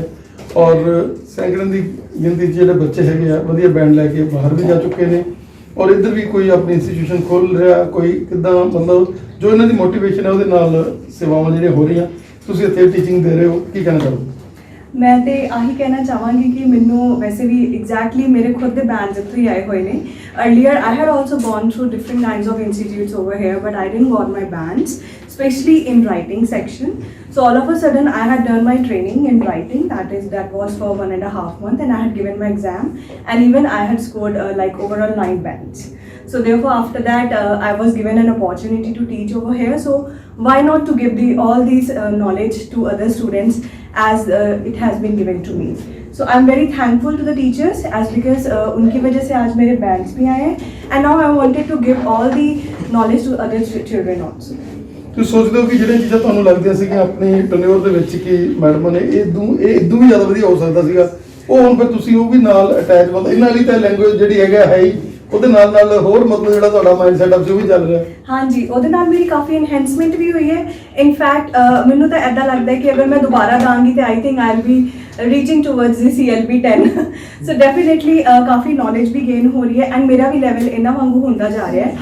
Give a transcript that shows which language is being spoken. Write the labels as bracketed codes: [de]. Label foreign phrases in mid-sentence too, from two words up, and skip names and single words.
[pa] ਔਰ ਸੈਂਕੜਾਂ ਦੀ ਗਿਣਤੀ 'ਚ ਜਿਹੜੇ ਬੱਚੇ ਹੈਗੇ ਆ ਵਧੀਆ ਬੈਂਡ ਲੈ ਕੇ ਬਾਹਰ ਵੀ ਜਾ ਚੁੱਕੇ ਨੇ, ਔਰ ਇੱਧਰ ਵੀ ਕੋਈ ਆਪਣੀ ਇੰਸਟੀਟਿਊਸ਼ਨ ਖੋਲ ਰਿਹਾ, ਕੋਈ ਕਿੱਦਾਂ ਮਤਲਬ ਜੋ ਇਹਨਾਂ ਦੀ ਮੋਟੀਵੇਸ਼ਨ ਹੈ ਉਹਦੇ ਨਾਲ ਸੇਵਾਵਾਂ ਜਿਹੜੀਆਂ ਹੋ ਰਹੀਆਂ, ਤੁਸੀਂ ਇੱਥੇ ਟੀਚਿੰਗ ਦੇ ਰਹੇ ਹੋ, ਕੀ ਕਹਿਣਾ ਚਾਹੋਗੇ? ਮੈਂ ਤੇ ਆਹੀ ਕਹਿਣਾ ਚਾਹਾਂਗੀ ਕਿ ਮੈਨੂੰ ਵੈਸੇ ਵੀ ਐਗਜ਼ੈਕਟਲੀ ਮੇਰੇ ਖੁਦ ਦੇ ਬੈਂਡਸ ਇੱਥੋਂ ਹੀ ਆਏ ਹੋਏ ਨੇ। [en] Earlier I had also gone through different kinds of institutes over here, but I didn't got my bands, especially in writing section. So all of a sudden I had done my training in writing, that was for 1.5 months, and I had given my exam, and even I had scored like overall 9 bands. So therefore after that I was given an opportunity to teach over here, so why not to give all these knowledge to other students as it has been given to me. So I'm very thankful to the teachers as because [hi] उनकी वजह से आज मेरे बैंड्स भी आए हैं, [en] and now I wanted to give all the knowledge to other children also. [pa] ਤੁਸੀਂ ਸੋਚਦੇ ਹੋ ਕਿ ਜਿਹੜੀਆਂ ਚੀਜ਼ਾਂ ਤੁਹਾਨੂੰ ਲੱਗਦੀਆਂ ਸੀਗੀਆਂ ਆਪਣੇ ਟਨਿਓਰ ਦੇ ਵਿੱਚ ਕਿ ਮੈਡਮਾਂ ਨੇ ਇਹ ਇਦੋਂ ਵੀ ਜ਼ਿਆਦਾ ਵਧੀਆ ਹੋ ਸਕਦਾ ਸੀਗਾ, ਉਹ ਹੁਣ ਫਿਰ ਤੁਸੀਂ ਉਹ ਵੀ ਨਾਲ ਅਟੈਚ ਮਤਲਬ ਇਹਨਾਂ ਲਈ ਤਾਂ ਲੈਂਗੁਏਜ ਜਿਹੜੀ ਹੈਗਾ ਹੈ ਹੀ, ਉਹਦੇ ਨਾਲ ਹੋਰ ਮਤਲਬ ਜਿਹੜਾ ਤੁਹਾਡਾ [en] mind setup [pa] ਸੀ ਉਹ ਵੀ ਚੱਲ ਰਿਹਾ? ਹਾਂਜੀ, ਉਹਦੇ ਨਾਲ ਮੇਰੀ ਕਾਫੀ ਇਨਹੈਂਸਮੈਂਟ ਵੀ ਹੋਈ ਹੈ। ਇਨਫੈਕਟ ਮੈਨੂੰ ਤਾਂ ਐਦਾਂ ਲੱਗਦਾ ਹੈ ਕਿ ਅਗਰ ਮੈਂ ਦੁਬਾਰਾ ਦਾਂਗੀ ਤੇ [en] I think I will be reaching towards the CLB 10 so definitely [pa] ਕਾਫੀ ਨੌਲੇਜ ਵੀ ਗੇਨ ਹੋ ਰਹੀ ਹੈ, ਐਂਡ ਮੇਰਾ ਵੀ ਲੈਵਲ ਇਹਨਾਂ ਵਾਂਗੂ ਹੁੰਦਾ ਜਾ ਰਿਹਾ ਹੈ।